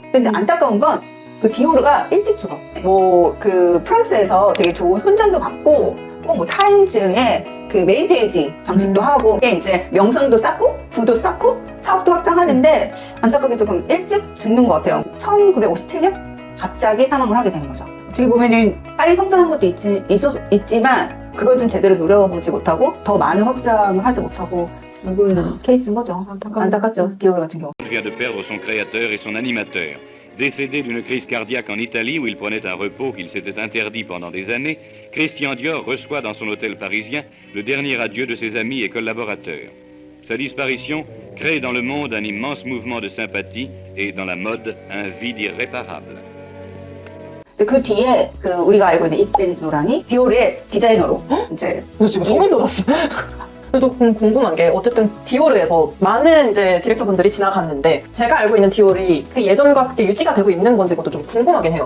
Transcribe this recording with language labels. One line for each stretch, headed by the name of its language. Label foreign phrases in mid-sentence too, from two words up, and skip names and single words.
Korean: 근데 안타까운 건 그 디오르가 일찍 죽어. 뭐 그 프랑스에서 되게 좋은 훈장도 받고 꼭 뭐 타임즈의 그 메인 페이지 장식도 하고 이게 이제 명성도 쌓고 부도 쌓고 사업도 확장하는데 안타깝게 조금 일찍 죽는 것 같아요. 1957년 갑자기 사망을 하게 되는 거죠. 어떻게 보면은 빨리 성장한 것도 있지만 그걸 좀 제대로 누려보지 못하고 더 많은 확장을 하지 못하고 죽은 케이스인 거죠. 안타깝죠. 디오르 같은 경우.
French: vient de perdre son créateur et son animateur. Décédé d'une crise cardiaque en Italie où il prenait un repos qu'il s'était interdit pendant des années, Christian Dior reçoit dans son hôtel parisien le dernier adieu de ses amis et collaborateurs. Sa disparition crée dans le monde un immense mouvement de sympathie et dans la mode un vide irréparable.
Korean: 그 뒤에 그 우리가 알고 있는 입센 노랑이 디오르의 디자이너로 이제 지금 소름 돋았어. 그래도 궁금한 게 어쨌든 디오르에서 많은 이제 디렉터분들이 지나갔는데 제가 알고 있는 디오르이 그 예전과 그게 유지가 되고 있는 건지 그것도 좀 궁금하긴 해요.